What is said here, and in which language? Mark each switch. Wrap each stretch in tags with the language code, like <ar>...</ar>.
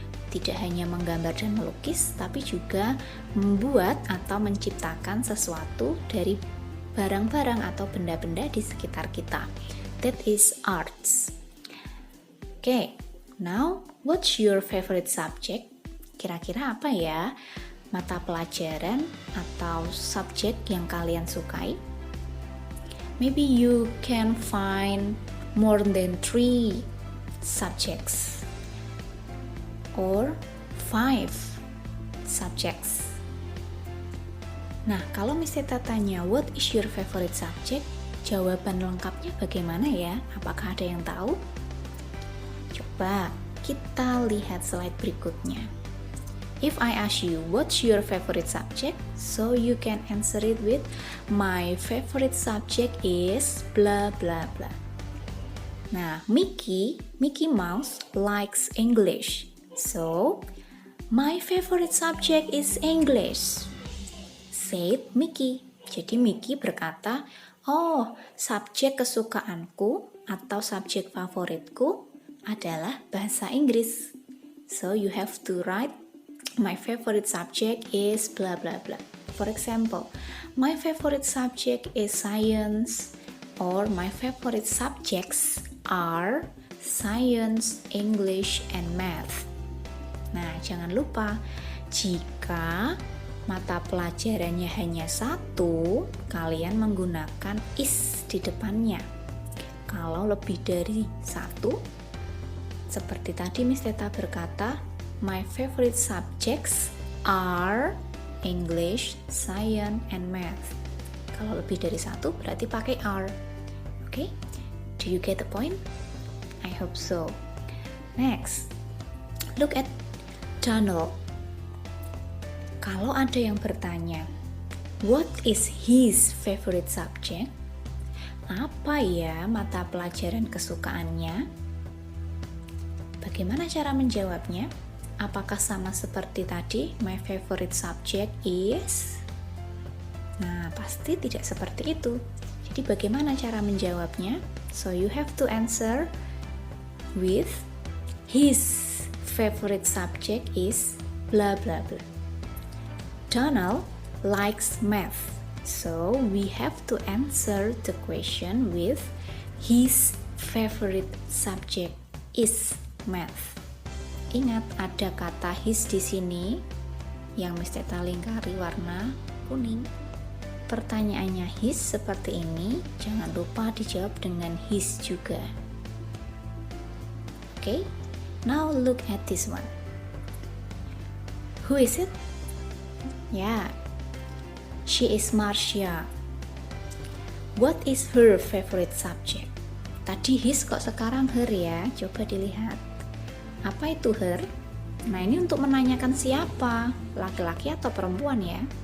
<id>Tidak hanya menggambar dan melukis, tapi juga membuat atau menciptakan sesuatu dari barang-barang atau benda-benda di sekitar kita.</id> <en>That is arts. Okay, now what's your favorite subject?</en> <id>Kira-kira apa ya mata pelajaran atau subjek yang kalian sukai?</id> <en>Maybe you can find more than 3 subjects or 5 subjects.</en> <id>Nah, kalau Miss Teta tanya</id> <en>what is your favorite subject,</en> <id>jawaban lengkapnya bagaimana ya? Apakah ada yang tahu? Coba kita lihat slide berikutnya.</id> <en>If I ask you what's your favorite subject, so you can answer it with my favorite subject is blah blah blah. Nah, Mickey Mouse likes English. So, my favorite subject is English, said Mickey.</en> <id>Jadi Mickey berkata, oh, subjek kesukaanku atau subjek favoritku adalah bahasa Inggris.</id> <en>So, you have to write my favorite subject is blah blah blah. For example, my favorite subject is science, or my favorite subjects are science, English, and math.</en> <id>Nah, jangan lupa jika mata pelajarannya hanya satu, kalian menggunakan is di depannya. Kalau lebih dari satu, seperti tadi Miss Teta berkata,</id> <en>my favorite subjects are English, Science, and Math.</en> <id>Kalau lebih dari satu berarti pakai are.</id> <en>Okay? Do you get the point? I hope so. Next, look at Donald.</en> <id>Kalau ada yang bertanya,</id> <en>what is his favorite subject?</en> <id>Apa ya mata pelajaran kesukaannya? Bagaimana cara menjawabnya? Apakah sama seperti tadi,</id> <en>my favorite subject is?</en> <id>Nah, pasti tidak seperti itu. Jadi bagaimana cara menjawabnya?</id> <en>So you have to answer with his favorite subject is blah blah blah. Donald likes math. So we have to answer the question with his favorite subject is math.</en> <id>Ingat, ada kata his di sini yang Miss Teta lingkari warna kuning. Pertanyaannya his seperti ini, jangan lupa dijawab dengan his juga.</id> <en>Okay, now look at this one. Who is it? Yeah, she is Marcia. What is her favorite subject?</en> <id>Tadi his kok sekarang her ya, coba dilihat. Apa itu her? Nah, ini untuk menanyakan siapa, laki-laki atau perempuan ya.</id>